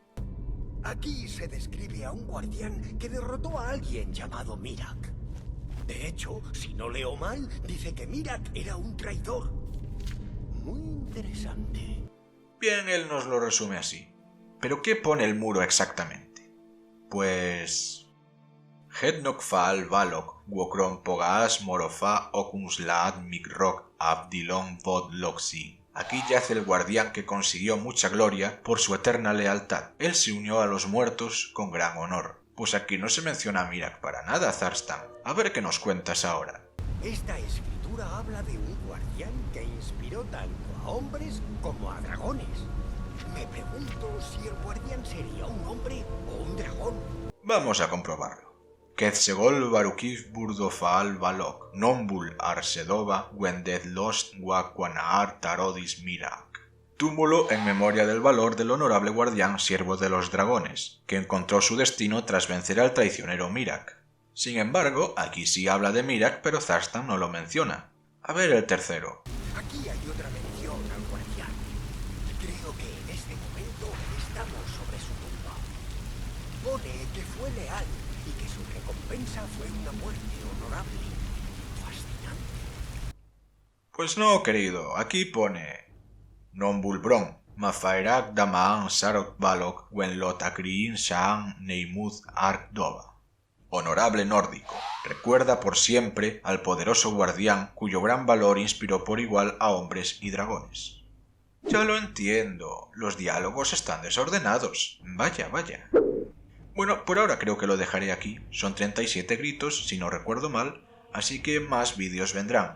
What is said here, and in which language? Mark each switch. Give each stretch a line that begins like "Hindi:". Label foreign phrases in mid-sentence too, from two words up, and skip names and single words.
Spanish: Aquí se describe a un guardián que derrotó a alguien llamado Mirak. De hecho, si no leo mal, dice que Mirak era un traidor. Muy interesante. Bien, él nos lo resume así. ¿Pero qué pone el muro exactamente? Pues... Hednok Faal Valok, Wokron Pogaas Morofa Okunslaad Mikrok Abdilon Vod Loxi. Aquí yace el guardián que consiguió mucha gloria por su eterna lealtad. Él se unió a los muertos con gran honor. Pues aquí no se menciona a Mirak para nada, Zarstan. A ver qué nos cuentas ahora. Esta escritura habla de un guardián que inspiró tanto a hombres como a dragones. Me pregunto si el guardián sería un hombre o un dragón. Vamos a comprobarlo. Quetzegol Barukif Burdofaal Balok, Nombul Arsedova, Wended Lost Wakwanaar Tarodis Mirak. Túmulo en memoria del valor del honorable guardián siervo de los dragones, que encontró su destino tras vencer al traicionero Mirak. Sin embargo, aquí sí habla de Mirak, pero Zarstan no lo menciona. A ver el tercero. Aquí hay otra mención al guardián. Creo que en este momento estamos sobre su tumba. Pone que fue leal y que su recompensa fue una muerte honorable. Fascinante. Pues no, querido, aquí pone Nombulbron, Mafairak Damaan Sarok Balok Wenlot Akriin Shaan Neimuz Ark Dova. Honorable nórdico, recuerda por siempre al poderoso guardián cuyo gran valor inspiró por igual a hombres y dragones. Ya lo entiendo, los diálogos están desordenados. Vaya, vaya. Bueno, por ahora creo que lo dejaré aquí. Son 37 gritos, si no recuerdo mal, así que más vídeos vendrán.